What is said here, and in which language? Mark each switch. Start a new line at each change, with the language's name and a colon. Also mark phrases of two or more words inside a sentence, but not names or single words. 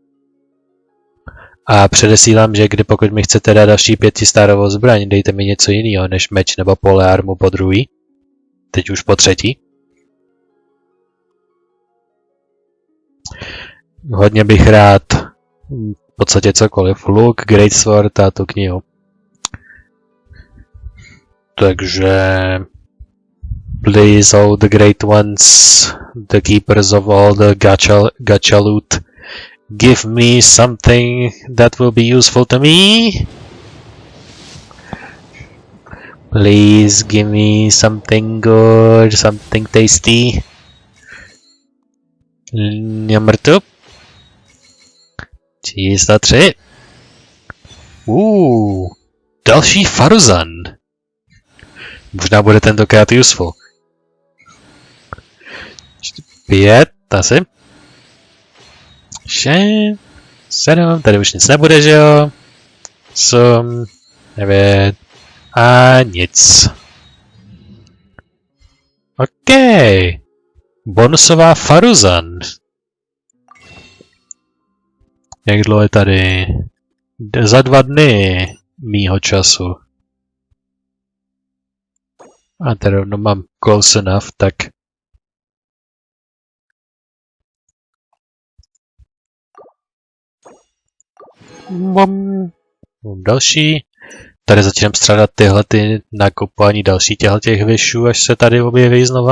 Czech: A předesílám, že pokud mi chcete dát další 500 zbraň, dejte mi něco jiného než meč nebo polearmu po druhý. Teď už po třetí. Hodně bych rád v podstatě cokoliv. Luk, Greatsword a tu knihu.
English: Takže please all the great ones, the keepers of all the gacha loot, give me something that will be useful to me. Please give me something good, something tasty. Number 2.
Czech: Číslo 3. Další Faruzan. Možná bude tentokrát useful. 5, asi. 6, 7, tady už nic nebude, že jo? 8, 9 a nic. OK. Bonusová Faruzan. Jak dlouho je tady? Za 2 dny mýho času. A tady rovno mám
English: close enough,
Czech: tak další. Tady začínám strádat tyhle nakupování další těch vyšů, až se tady objeví znova.